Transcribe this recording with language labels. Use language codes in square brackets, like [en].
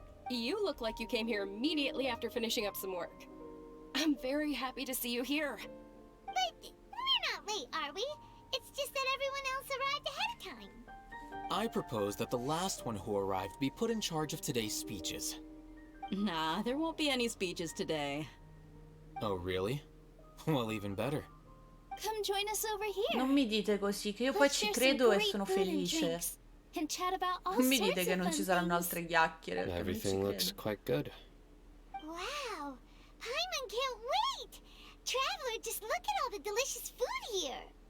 [en] You look like you came here immediately after finishing up some work. I'm very happy to see you here. But we're not late, are we? It's just that everyone else arrived ahead of time. I propose that the last one who arrived be put in charge of today's speeches. Nah, there won't be any speeches today. Oh, really? Well, even better. Come join us over here. [it] Non mi dite così, che io poi ci credo e sono felice. Non mi dite che non ci saranno altre chiacchiere. [en] Everything looks quite good. Wow, Paimon can't wait! Traveler, just look at all the delicious food here.